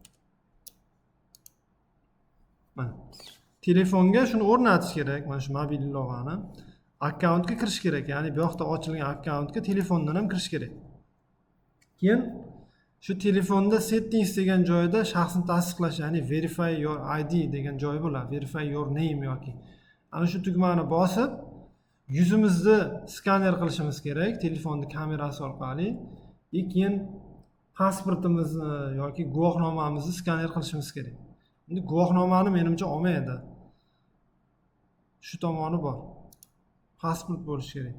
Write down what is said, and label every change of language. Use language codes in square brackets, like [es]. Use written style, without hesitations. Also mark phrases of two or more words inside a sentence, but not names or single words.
[uz] Mana telefonga shuni o'rnatish kerak, mana shu mobil ilovani. Akkauntga kirish kerak, ya'ni bu yoqda ochilgan akkauntga telefondan ham kirish kerak. Keyin shu telefonda settings degan joyda shaxsni tasdiqlash, ya'ni [en] verify your ID [uz] degan joy bo'ladi. [en] Verify your name [uz] yoki ana shu tugmani bosib yuzimizni skaner qilishimiz kerak telefonni kamerasi orqali. Keyin pasportimizni yoki guvohnomamizni skaner qilishimiz kerak. Endi guvohnomani menimcha olmaydi. Shu tomoni bor. Pasport bo'lishi kerak.